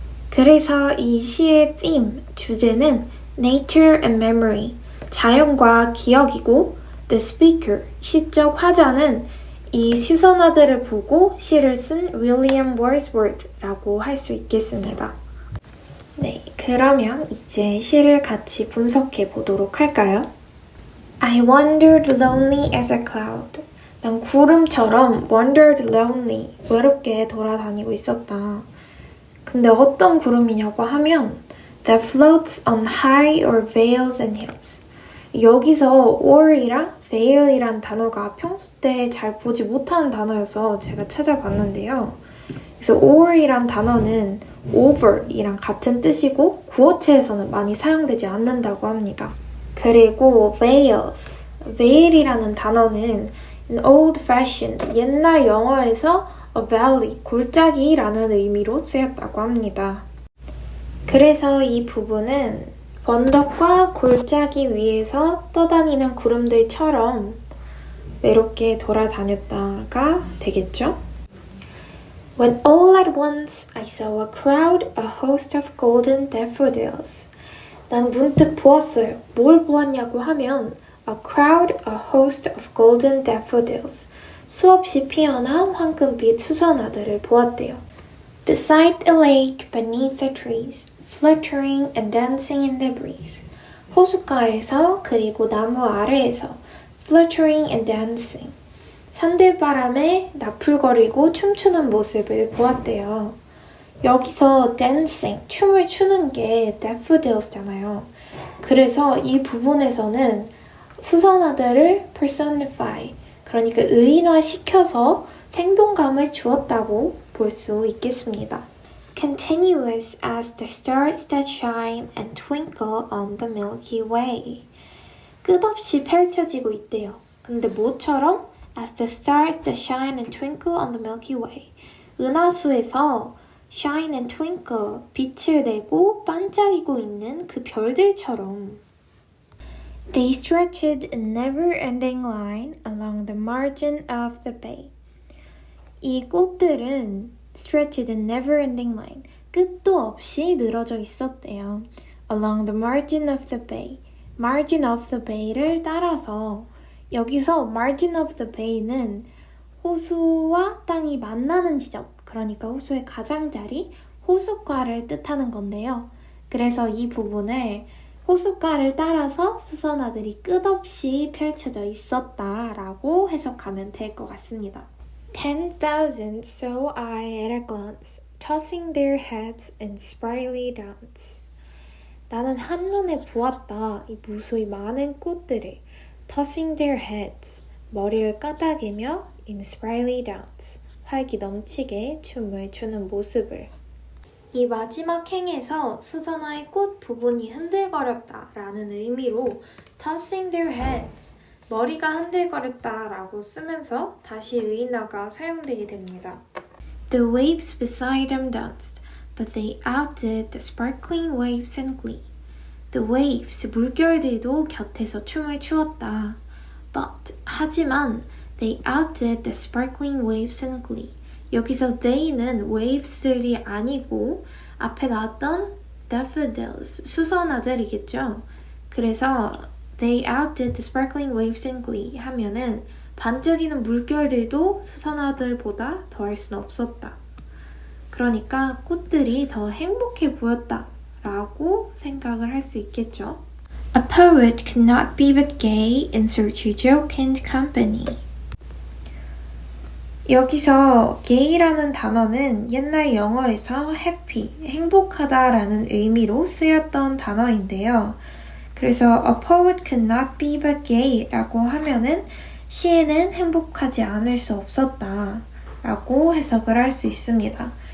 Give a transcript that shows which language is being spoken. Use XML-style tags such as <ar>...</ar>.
<ko>그래서 이 시의 theme, 주제는</ko> <en>Nature and Memory,</en> <ko>자연과 기억이고 The Speaker, 시적 화자는 이 수선화들을 보고 시를 쓴 윌리엄 월스워스라고 할 수 있겠습니다. 네, 그러면 이제 시를 같이 분석해 보도록 할까요?</ko> <en>I wandered lonely as a cloud.</en> <ko>난 구름처럼</ko> <en>wandered lonely,</en> <ko>외롭게 돌아다니고 있었다. 근데 어떤 구름이냐고 하면</ko> <en>that floats on high or vales and hills.</en> <ko>여기서 or이랑 veil이란 단어가 평소 때 잘 보지 못하는 단어여서 제가 찾아봤는데요. 그래서 or이란 단어는 over이랑 같은 뜻이고 구어체에서는 많이 사용되지 않는다고 합니다. 그리고 veils, veil이라는 단어는</ko> <en>in old-fashioned,</en> <ko>옛날 영어에서</ko> <en>a valley,</en> <ko>골짜기라는 의미로 쓰였다고 합니다. 그래서 이 부분은 언덕과 골짜기 위에서 떠다니는 구름들처럼 외롭게 돌아다녔다가 되겠죠?</ko> <en>When all at once I saw a crowd, a host of golden daffodils.</en> <ko>난 문득 보았어요. 뭘 보았냐고 하면</ko> <en>a crowd, a host of golden daffodils.</en> <ko>수없이 피어난 황금빛 수선화들을 보았대요.</ko> <en>Beside a lake, beneath the trees, fluttering and dancing in the breeze.</en> <ko>호숫가에서 그리고 나무 아래에서</ko> <en>fluttering and dancing.</en> <ko>산들바람에 나풀거리고 춤추는 모습을 보았대요. 여기서 dancing, 춤을 추는 게 daffodils잖아요. 그래서 이 부분에서는 수선화들을 personify, 그러니까 의인화시켜서 생동감을 주었다고 볼 수 있겠습니다.</ko> <en>Continuous as the stars that shine and twinkle on the Milky Way.</en> <ko>끝없이 펼쳐지고 있대요. 근데 뭐처럼?</ko> <en>As the stars that shine and twinkle on the Milky Way.</en> <ko>은하수에서</ko> <en>shine and twinkle,</en> <ko>빛을 내고 반짝이고 있는 그 별들처럼.</ko> <en>They stretched a never-ending line along the margin of the bay.</en> <ko>이 꽃들은</ko> <en>stretched a never-ending line,</en> <ko>끝도 없이 늘어져 있었대요.</ko> <en>Along the margin of the bay, margin of the bay</en> <ko>를 따라서 여기서 margin of the bay는 호수와 땅이 만나는 지점, 그러니까 호수의 가장자리, 호숫가를 뜻하는 건데요. 그래서 이 부분을 호숫가를 따라서 수선화들이 끝없이 펼쳐져 있었다 라고 해석하면 될 것 같습니다.</ko> <en>10,000 saw I at a glance, tossing their heads in sprightly dance.</en> <ko>나는 한눈에 보았다 이 무수히 많은 꽃들을</ko> <en>tossing their heads,</en> <ko>머리를 까닥이며</ko> <en>in sprightly dance,</en> <ko>활기 넘치게 춤을 추는 모습을. 이 마지막 행에서 수선화의 꽃 부분이 흔들거렸다 라는 의미로</ko> <en>tossing their heads,</en> <ko>머리가 흔들거렸다 라고 쓰면서 다시 의인어가 사용되게 됩니다.</ko> <en>The waves beside them danced, but they outdid the sparkling waves in glee.</en> <ko>The waves, 물결들도 곁에서 춤을 추었다.</ko> <en>But,</en> <ko>하지만,</ko> <en>they outdid the sparkling waves in glee.</en> <ko>여기서 they는 waves들이 아니고 앞에 나왔던 daffodils, 수선화들이겠죠. 그래서</ko> <en>they outdid the sparkling waves in glee</en> <ko>하면은 반짝이는 물결들도 수선화들보다 더할 수는 없었다. 그러니까 꽃들이 더 행복해 보였다 라고 생각을 할 수 있겠죠.</ko> <en>A poet could not be but gay in search of jocund company.</en> <ko>여기서 gay라는 단어는 옛날 영어에서 happy, 행복하다라는 의미로 쓰였던 단어인데요. 그래서</ko> <en>a poet could not be but gay</en> <ko>라고 하면은 시인은 행복하지 않을 수 없었다 라고 해석을 할 수 있습니다.</ko>